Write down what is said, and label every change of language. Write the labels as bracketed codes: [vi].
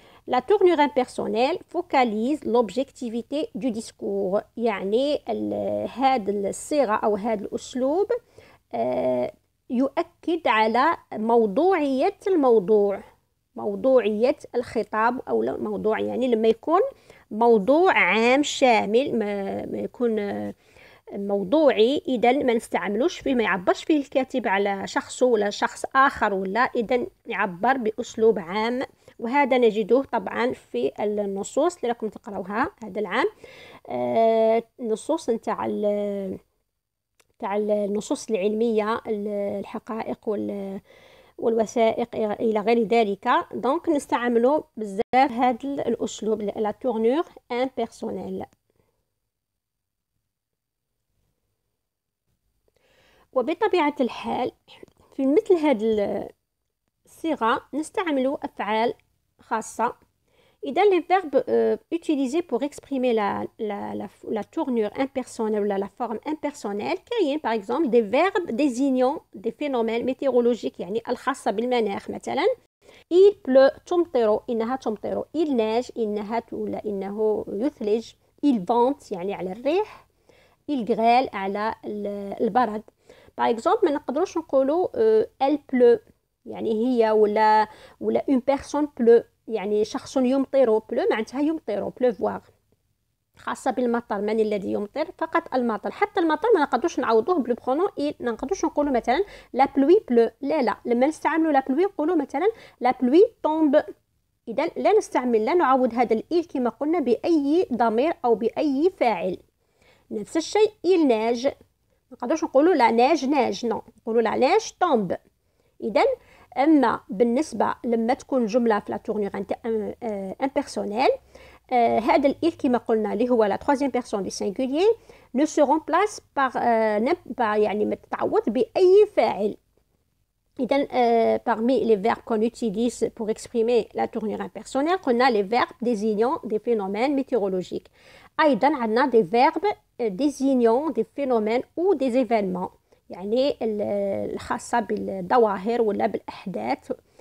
[fr] La tournure impersonnelle focalise l'objectivité du discours. [ar] يعني هذا الصيغة أو هذا الأسلوب يؤكد على موضوعية الموضوع، موضوعية الخطاب أو الموضوع. يعني لما يكون موضوع عام شامل ما يكون موضوعي، إذا ما نستعملوش فيه، ما يعبرش فيه الكاتب على شخصه ولا شخص آخر ولا، إذا يعبر بأسلوب عام. وهذا نجده طبعا في النصوص اللي راكم تقراوها هذا العام، النصوص نتاع النصوص العلميه، الحقائق والوثائق الى غير ذلك. دونك نستعملوا بزاف هذا الاسلوب لا tournure impersonnelle. وبطبيعه الحال في مثل هذه الصيغه نستعملوا افعال خاصة. [fr] إذا les verbes utilisés pour exprimer la tournure impersonnelle ou la forme impersonnelle كاين par exemple des verbes désignant des phénomènes météorologiques [ar] يعني الخاصة بالمناخ. مثلا [fr] il pleut [ar] تمطر، إنها تمطر. [fr] il neige [ar] إنها ولا إنه يثلج. [fr] il vente [ar] يعني على الريح. [fr] il grêle [ar] على البرد. [fr] par exemple [ar] ما نقدروش نقولوا [fr] elle pleut [ar] يعني هي ولا [fr] une personne pleut [ar] يعني شخص يمطر. pleut معناتها يمطر pleuvoir، خاصة بالمطر. من الذي يمطر؟ فقط المطر. حتى المطر ما نقدروش نعوضوه بالبرونون il، ما نقدروش نقولوا مثلا [fr] la pluie pleut، [ar] لا لما نستعملوا la pluie نقولوا مثلا [fr] la pluie tombe. [ar] إذا لا نستعمل، لا نعوض هذا الإل كما قلنا بأي ضمير أو بأي فاعل. نفس الشيء [fr] il neige، [ar] ما نقدروش نقولوا [fr] la neige neige، [ar] نقولوا [fr] la neige tombe. [ar] إذا أما بالنسبة لما تكون جملة في لا tournure impersonnelle، هذا الإل كما قلنا اللي هو لا [fr] troisième personne du singulier ne se remplace par [ar] يعني ما تتعوض بأي فاعل. [fr] إذا parmi les verbes qu'on utilise pour exprimer la tournure impersonnelle [ar] قلنا [fr] les verbes désignant des phénomènes météorologiques. [ar] أيضا عندنا [fr] des verbes désignant des phénomènes ou des événements [ar] يعني الخاصة بالظواهر ولا بالأحداث.